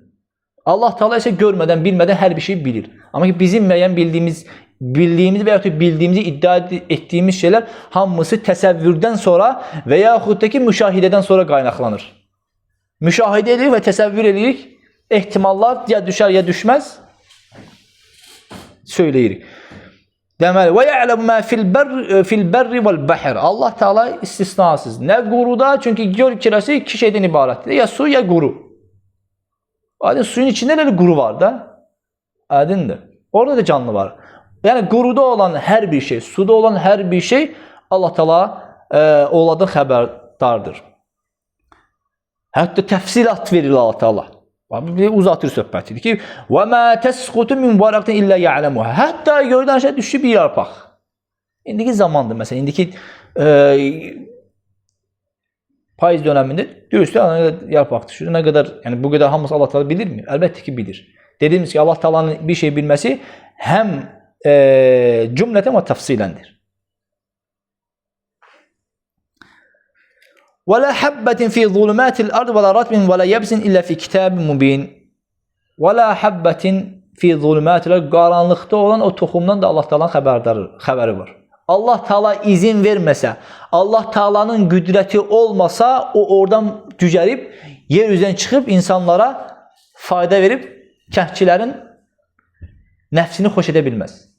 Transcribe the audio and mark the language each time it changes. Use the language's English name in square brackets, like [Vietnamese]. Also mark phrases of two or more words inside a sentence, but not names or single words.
[Azerbaijani] Allah Taala isə görmədən, bilmədən hər bir şey bilir. Amma ki, bizim müəyyən bildiyimiz və ya bildiyimizi iddia etdiyimiz şeylər hamısı təsəvvürdən sonra və yaxud da ki, müşahidədən sonra qaynaqlanır. Müşahidə edirik və təsəvvür edirik. Ehtimallar ya düşər, ya düşməz. Söyləyirik. Deməli, [Arabic] ويعلم ما في البر والبحر. [Azerbaijani] Allah Taala istisnasız. Nə quruda, çünki göl kirəsi iki şeydən ibarətdir. Ya su, ya quru. Aydın, suyun içində elə quru var da. Aydındır. Orada da canlı var. Yəni quruda olan hər bir şey, suda olan hər bir şey Allah Taala onlardan xəbərdardır. Hətta təfsilat verir Allah Taala. Bir uzatır söhbətidir ki: [Arabic] "وما تسقط من ورقة إلا يعلمها." [Azerbaijani] Hətta göydən aşağı düşüb bir yarpaq. İndiki zamandır məsələn, indiki payız dönəmində düzdür, nə qədər yarpaq düşür, nə qədər, yəni bu qədər hamısı Allah Taala bilirmi? Əlbəttə ki, bilir. Dediyimiz ki, Allah Taala'nın bir şey bilməsi həm cümleten və təfsiləndir. [Arabic] ولا حبة في ظلمات الأرض ولا رطب ولا يابس إلا في كتاب مبين. ولا حبة في ظلمات الأرض, [Azerbaijani] qaranlıqda olan o toxumdan da Allah Taala'nın xəbəri var. Allah Taala izin verməsə, Allah Taala'nın qüdrəti olmasa, o oradan cücərib, yer üzədən çıxıb insanlara fayda verib, kəndçilərin nəfsini xoş edə bilməz.